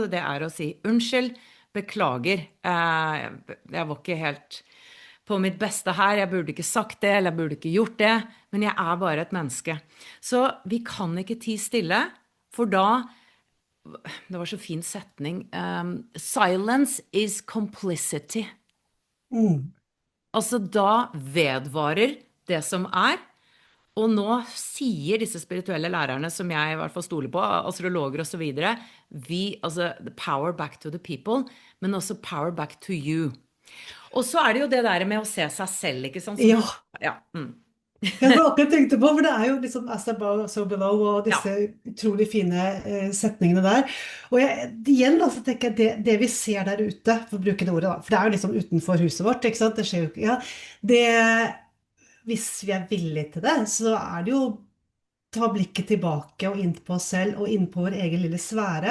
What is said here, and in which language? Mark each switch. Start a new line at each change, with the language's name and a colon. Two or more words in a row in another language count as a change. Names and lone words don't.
Norwegian: Det er å si unnskyld, beklager. Jeg var ikke helt på mitt beste her. Jeg burde ikke sagt det, eller jeg burde ikke gjort det. Men jeg er bare et menneske. Så vi kan ikke tie stille, for da det var så fin setning.
English: Silence is complicity. Mm.
Norwegian: Altså da vedvarer det som er. Og nå sier disse spirituelle lærerne, som jeg i hvert fall stoler på, astrologer og så videre, altså
English: the power back to the people,
Norwegian: men også
English: power back to you.
Norwegian: Og så er det jo det der med å se seg selv, ikke sant? Ja. Ja. Mm. Jeg var akkurat tenkte på, for det er jo liksom
English: as above, so below,
Norwegian: og Ja. disse utrolig fine setningene der. Og igjen da, så tenker jeg det vi ser der ute, for å bruke det ordet da, for det er jo liksom utenfor huset vårt, ikke sant? Det skjer jo ikke, ja. Hvis vi er villige til det, så er det jo ta blikket tilbake og inn på oss selv, og inn på vår egen lille sfære.